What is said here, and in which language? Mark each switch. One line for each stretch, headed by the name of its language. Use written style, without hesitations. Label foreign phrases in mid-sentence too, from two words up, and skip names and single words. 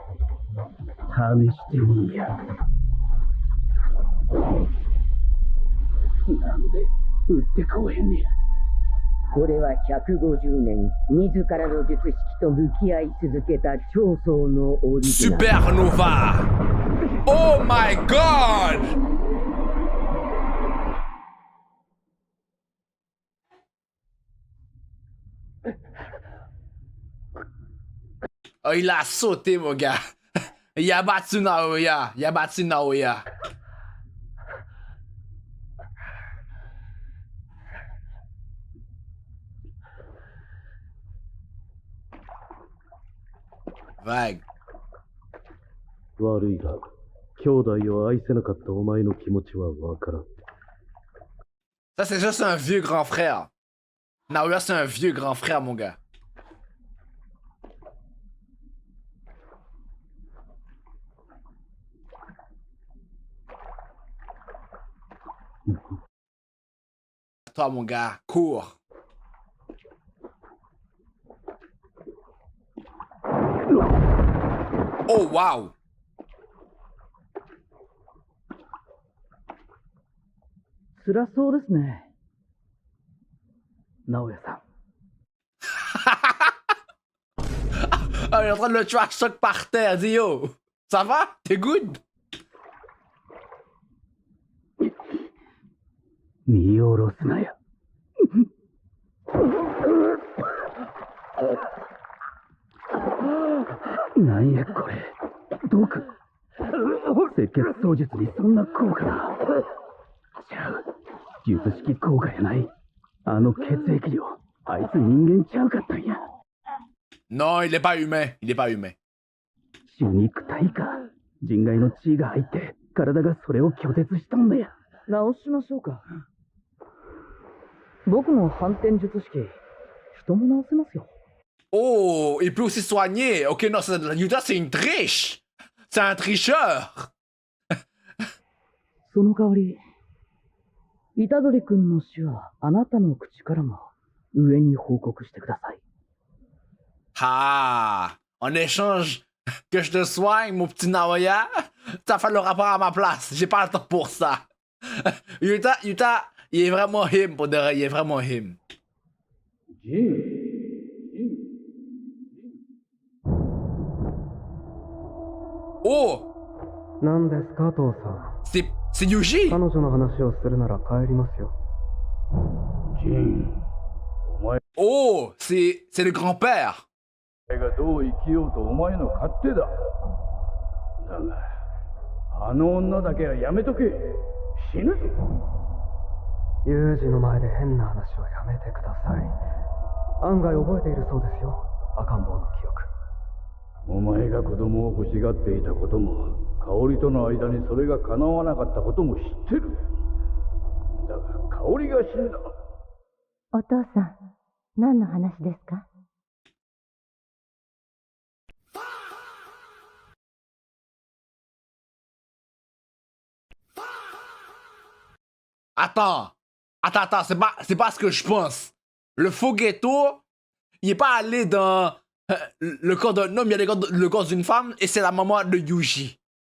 Japanese: 試してみや。なんで撃ってこへんねや。これは150年自らの術式と向き合い続けた長宗のオリジナル。
English: Supernova! Oh my god!
French: Oh, il a sauté, mon gars. Il a battu Naoya. Il a battu Naoya. Vague.
Japanese: 悪いが、兄弟を愛せなかったお前の気持ちはわからん。
French: Ça, c'est juste un vieux grand frère. Naoya, c'est un vieux grand frère, mon gars. Toi, mon gars, cours. Oh, wow.
Japanese: 辛そうですね。直哉さん。
French: Ah, il est en train de le
English: trash talk
French: par terre. Dis yo, ça va? T'es good?
Japanese: 見下ろすなよ。なんやこれ。毒。赤血操術にそんな効果だ。ちゃう。術式効果やない。あの血液量。あいつ人間ちゃうかったんや。
French: Non, il est pas humain. Il est pas humain.
Japanese: 血肉体か。人外の血が入って体がそれを拒絶したんだよ。直しましょうか。僕の反転術式、人も直せますよ。
French: Oh, il peut aussi soigner. Ok, non, Yuta, c'est une triche. C'est un tricheur.
Japanese: その代わり、虎杖君の死はあなたの口からも上に報告してください。
French: Ah, en échange que je te soigne, mon petit Naoya, t'as fait le rapport à ma place. J'ai pas le temps pour ça. Yuta, il est vraiment him pour de vrai, il est vraiment him. Oh!
Japanese: 何ですか、父さん。
French: C'est Yuji!
Japanese: 彼女の話をするなら帰りますよ。ジン、お前
French: Oh! C'est le grand-père.
Japanese: がどう生きようとお前の勝手だ。だが、あの女だけはやめとけ。死ぬぞ。ユージの前で変な話をやめてください。案外覚えているそうですよ、赤ん坊の記憶。お前が子供を欲しがっていたことも、香織との間にそれが叶わなかったことも知ってる。だが香織が死んだ。お父さん、何の話ですか？
French: Attends, c'est pas ce que je pense. Le Fogetto, il est pas allé dans le corps d'un homme, il y a le corps d'une femme, et c'est la maman de Yuji.